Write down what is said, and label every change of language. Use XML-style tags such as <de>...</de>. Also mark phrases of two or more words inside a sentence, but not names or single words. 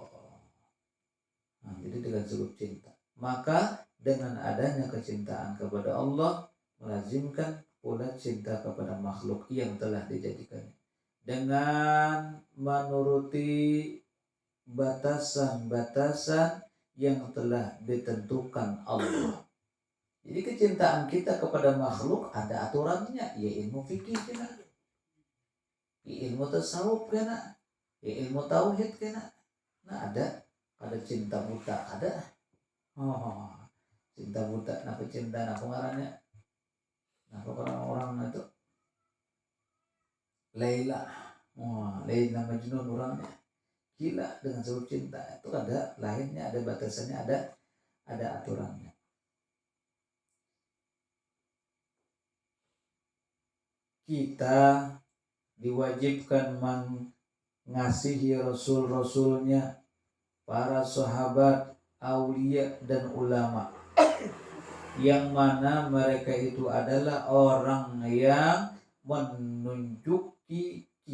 <id>Nah, jadi dengan sebut cinta. Maka dengan adanya kecintaan kepada Allah melazimkan pula cinta kepada makhluk yang telah dijadikannya. Dengan menuruti batasan-batasan yang telah ditentukan Allah. Jadi kecintaan kita kepada makhluk ada aturannya, ya ilmu fikih kena, ya ilmu tasawuf kena, ya ilmu tauhid kena.</id> <bjn>Nah ada cinta buta, ada cinta buta, napa cinta napa ngarannya, napa orang itu Laila, Laila Majnun orangnya gila dengan sebab cinta.</bjn> <id>Itu ada lainnya, ada batasannya, ada aturannya. Kita diwajibkan mengasihi rasul-rasulnya, para sahabat, aulia dan ulama, yang mana mereka itu adalah orang yang menunjuki</id>